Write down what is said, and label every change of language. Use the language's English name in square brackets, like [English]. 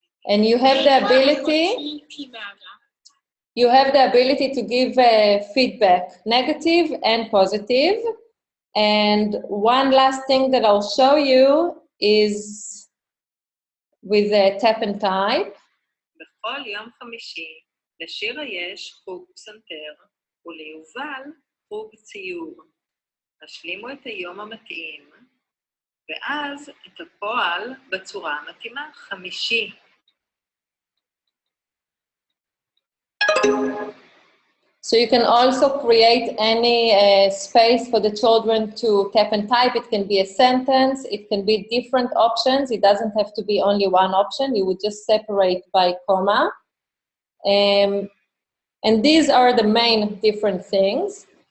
[English] And you have the ability to give feedback, negative and positive. And one last thing that I'll show you is with the tap and type. [Hebrew] בכל יום חמישי, לשירה יש חוג פסנתר, וליובל חוג ציור. השלימו את היום המתאים, ואז את הפועל בצורה המתאימה, חמישי. [English] So you can also create any space for the children to tap and type. It can be a sentence, it can be different options. It doesn't have to be only one option. You would just separate by comma. And these are the main different things.